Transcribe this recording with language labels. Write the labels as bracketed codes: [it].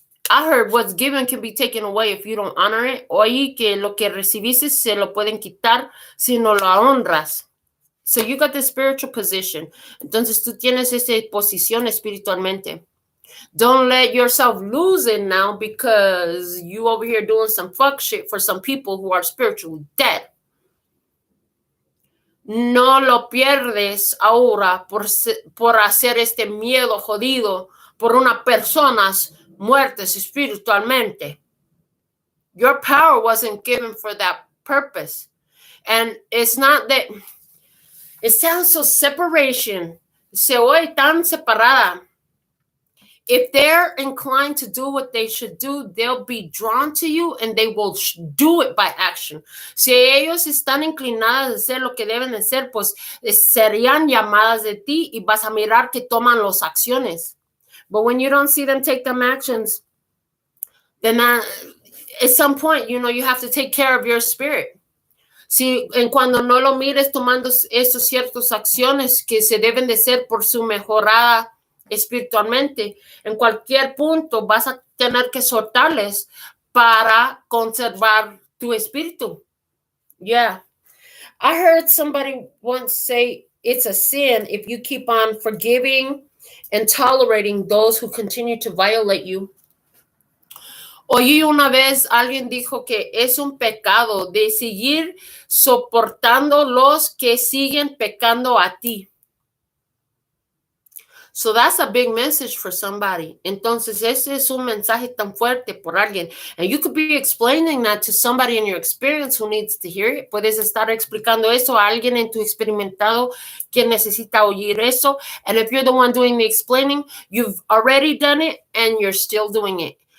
[en] I heard what's given can be taken away if you don't honor it. [es] Oí que lo que recibiste se lo pueden quitar si no lo honras. [en] So you got the spiritual position. [es] Entonces tú tienes esa posición espiritualmente. [en] Don't let yourself lose it now because you over here doing some fuck shit for some people who are spiritually dead. [es] No lo pierdes ahora por hacer este miedo jodido por unas personas muertas espiritualmente. [en] Your power wasn't given for that purpose. And it's not that... It sounds so separation. [es] Se oye tan separada. [en] if they're inclined to do what they should do, they'll be drawn to you and they will do it by action. [es] Si ellos están inclinadas a hacer lo que deben de hacer, pues serían llamadas de ti y vas a mirar que toman las acciones. [en] But when you don't see them take them actions, then at some point, you know, you have to take care of your spirit. [es] Si en cuando no lo mires tomando esas ciertas acciones que se deben de ser por su mejorada espiritualmente, en cualquier punto vas a tener que soltarles para conservar tu espíritu. [en] Yeah. I heard somebody once say it's a sin if you keep on forgiving and tolerating those who continue to violate you. [es] Oí una vez alguien dijo que es un pecado de seguir soportando los que siguen pecando a ti. [en] So that's a big message for somebody. [es] Entonces, ese es un mensaje tan fuerte por alguien. [en] And you could be explaining that to somebody in your experience who needs to hear it. [es] Puedes estar explicando eso a alguien en tu experimentado que necesita oír eso. [en] And if you're the one doing the explaining, you've already done it and you're still doing it.